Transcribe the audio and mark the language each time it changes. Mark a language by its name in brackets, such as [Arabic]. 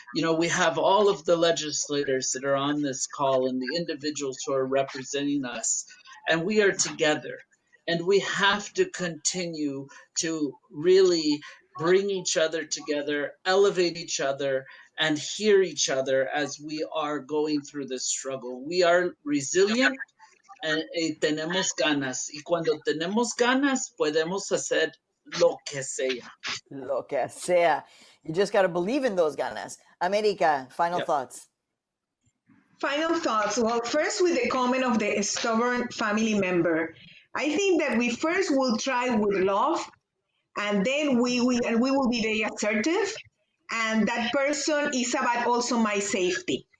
[English] We have all of the legislators that are on this call and the individuals who are representing us, and we are together. And we have to continue to really bring each other together, elevate each other, and hear each other as we are going through this struggle. We are resilient, [Spanish] tenemos ganas. Y cuando tenemos ganas, podemos hacer lo que sea. Lo que sea. [English] You just got to believe in those ganas. America, final Yep. thoughts. Final thoughts. Well, first with the comment of the stubborn family member, I think that we first will try with love, and then we will be very assertive, and that person is about also my safety.